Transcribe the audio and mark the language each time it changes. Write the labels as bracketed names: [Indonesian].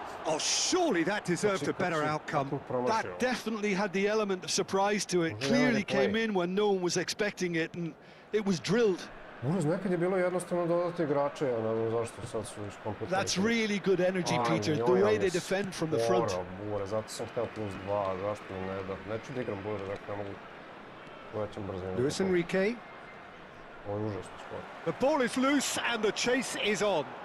[English] Oh, surely that deserved a better outcome. That definitely had the element of surprise to it. Clearly came in when no one was expecting it, and it was drilled. [Serbian] Buraz, nekad je bilo jednostavno dodati igrače, ja ne znam zašto sad su iskomplikovani. [English] That's really good energy, Peter, the way they defend from the front. [Serbian] Buraz, zato sam htio +2, zašto mi ne da. Neću da igram Buraz, ako ne mogu povećam brzinu. [English] Luis Enrique. [Serbian] Ovo je užasno skoro. [English] The ball is loose and the chase is on.